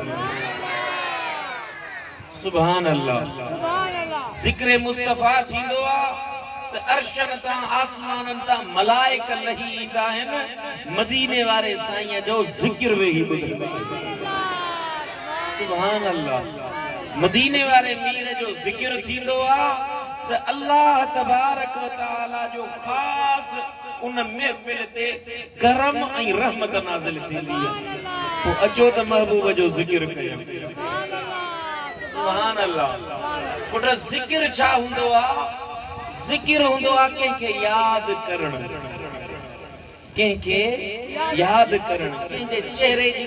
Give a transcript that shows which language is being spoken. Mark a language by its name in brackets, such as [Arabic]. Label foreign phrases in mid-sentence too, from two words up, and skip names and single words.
[Arabic] سبحان الله [Sindhi] ज़िक्र मुस्तफा थींदो आ त अर्शन तां आसमानन तां मलाइक लही ईंदा आहिनि मदीने वारे साईं जो ज़िक्र वेही ॿुधंदा [Arabic] سبحان الله [Sindhi] मदीने वारे मीर जो ज़िक्र थींदो आ त [Arabic] الله تبارك وتعالى [Sindhi] जो ख़ास उन महफिल ते करम ऐं रहमत नाज़िल थींदी आहे पोइ अचो त महबूब जो ज़िक्र कयूं सुभान अल्लाह पुट ज़िक्र छा हूंदो आहे ज़िक्र हूंदो आहे कंहिंखे यादि करणु कंहिंखे यादि करणु कंहिंजे चेहरे जी